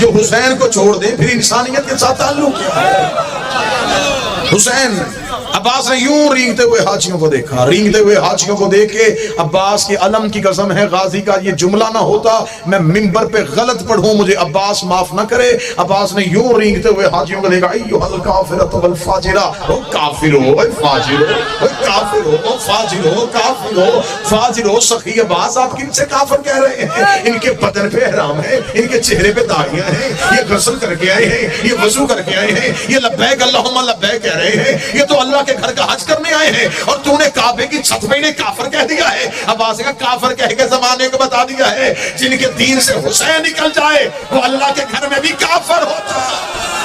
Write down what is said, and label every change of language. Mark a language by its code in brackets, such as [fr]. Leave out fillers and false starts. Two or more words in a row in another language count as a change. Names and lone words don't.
[ur] جو حسین کو چھوڑ دے پھر انسانیت کے ساتھ تعلق کیا ہے؟ حسین عباس نے یوں رینگتے ہوئے حاجیوں کو دیکھا، رینگتے ہوئے حاجیوں کو دیکھ کے عباس کی علم کی قسم ہے غازی کا یہ جملہ نہ ہوتا میں منبر پہ غلط پڑھوں، مجھے عباس معاف نہ کرے۔ عباس نے یوں رینگتے ہوئے حاجیوں کو دیکھا، [ar] ایھا الکافرۃ والفاجرہ، [ur] او کافرو، او فاجرو، او کافرو، او فاجرو، کافرو، فاجرو۔ سخی عباس آپ کن سے کافر کہہ رہے ہیں؟ ان کے بدن پہ احرام ہے، ان کے چہرے پہ داڑیاں ہیں، یہ غسل کر کے آئے ہیں، یہ وضو کر کے آئے ہیں، یہ [ar] لبیک اللہم لبیک [ur] کہہ رہے ہیں، یہ تو اللہ کے گھر کا حج کرنے آئے ہیں، اور تو نے کعبے کی چھت پہ انہیں کافر کہہ دیا ہے۔ عباس کا کافر کہہ کے زمانے کو بتا دیا ہے جن کے دین سے حسین نکل جائے وہ اللہ کے گھر میں بھی کافر ہوتا ہے۔